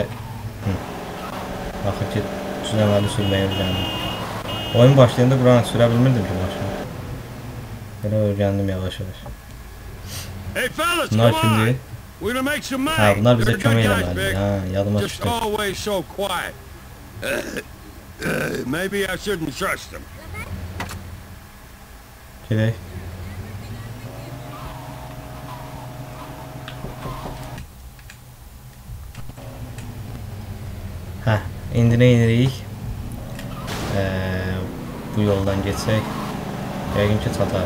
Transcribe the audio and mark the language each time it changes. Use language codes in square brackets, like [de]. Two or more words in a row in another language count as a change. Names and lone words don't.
[az] Axır ki düzəməli sürməyə öyrəndim. Oyun başlayanda buranı sürə bilmirdim ki maşını. Belə öyrəndim yavaş-yavaş. Bunlar kimdir? Ha, bunlar bizə kömək eləməlidir. Ha, yadıma düşdü. [en] Maybe I shouldn't trust them. [az] Gedək. Hə, indi nə edirik? Bu yoldan geçsək yəqin ki çatar.